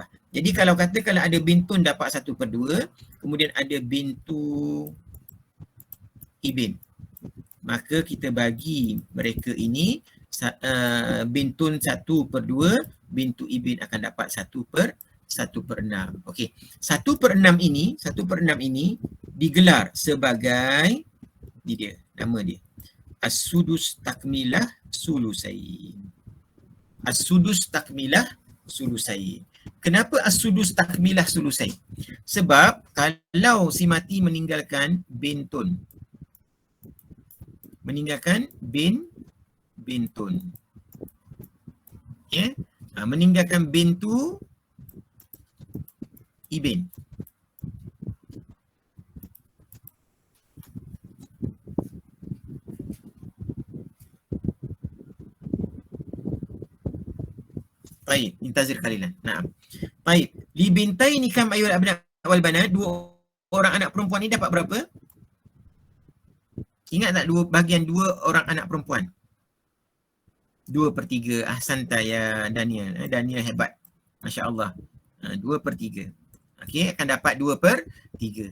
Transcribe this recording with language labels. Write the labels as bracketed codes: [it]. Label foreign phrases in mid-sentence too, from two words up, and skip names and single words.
[ms] Jadi kalau katakanlah ada bintun dapat 1/2, kemudian ada [ar] bintu ibn, [ms] maka kita bagi mereka ini bintun 1/2, [ar] bintu ibn [ms] akan dapat 1/6. Okey. 1/6 ini digelar sebagai nama dia. [ar] السدس تكملة الثلثين. [ms] Kenapa [ar] السدس تكملة الثلثين? [ms] Sebab kalau si mati meninggalkan bintun. Meninggalkan [ar] bintu ibn. Baik, انتظر قليلا. نعم. [ms] Baik, [ar] لبنتين كم أيها الأبناء والبنات, [ms] dua orang anak perempuan ni dapat berapa? Ingat tak bahagian dua orang anak perempuan? 2/3. [ar] Ahsanta ya [ms] Daniel. Daniel hebat. Masya-Allah. 2/3. Okey, akan dapat 2/3.